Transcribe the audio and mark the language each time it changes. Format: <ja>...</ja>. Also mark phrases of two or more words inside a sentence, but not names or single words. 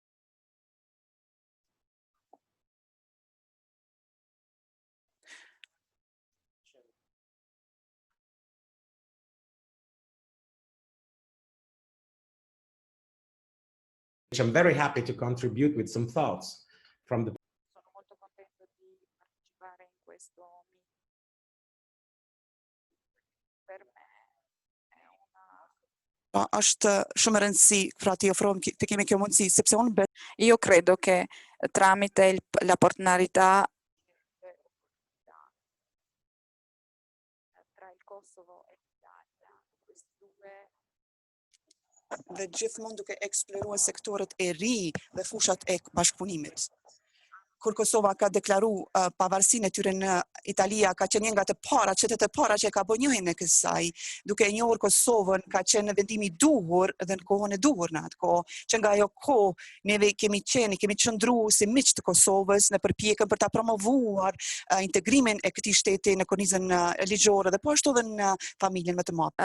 <en>Which I'm very happy to contribute with some thoughts from the.</en> <it>Sono molto contento di partecipare in questo meeting. Per me è una. Io credo che tramite la partnerità tra il Kosovo e l'Italia, questi due.</it> <sq>Dhe gjithë mund duke eksploruar sektorët e ri dhe fushat e bashkëpunimit. Kur Kosova ka deklaru pavarësinë e tyre në Italia, ka qenë një nga të para, qytetet e para që ka bënë njohjen e kësaj, duke e njohur Kosovën, ka qenë vendimi i duhur dhe në kohën e duhur në atë kohë, që nga ajo kohë neve kemi qëndruar si miq të Kosovës në përpjekjen për ta promovuar integrimin e këtij shteti në kornizën ligjore dhe po ashtu edhe në familjen më të madhe.</sq>